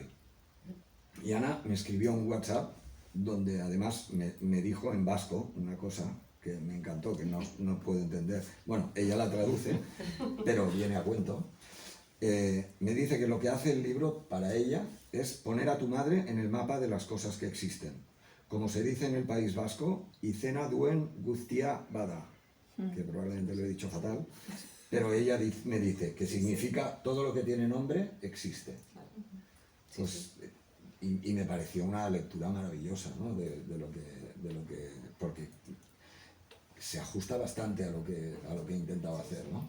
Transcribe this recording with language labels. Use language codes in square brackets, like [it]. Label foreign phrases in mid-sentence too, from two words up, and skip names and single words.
[es] Y Ana me escribió un WhatsApp donde además me dijo en vasco una cosa que me encantó, que no puedo entender. Bueno, ella la traduce, pero viene a cuento. Me dice que lo que hace el libro para ella es poner a tu madre en el mapa de las cosas que existen. Como se dice en el País Vasco, [eu] izena duen guztia bada, [es] que probablemente lo he dicho fatal. Pero ella me dice que significa todo lo que tiene nombre existe. Pues, y me pareció una lectura maravillosa, ¿no? de lo que porque se ajusta bastante a lo que he intentado hacer, ¿no?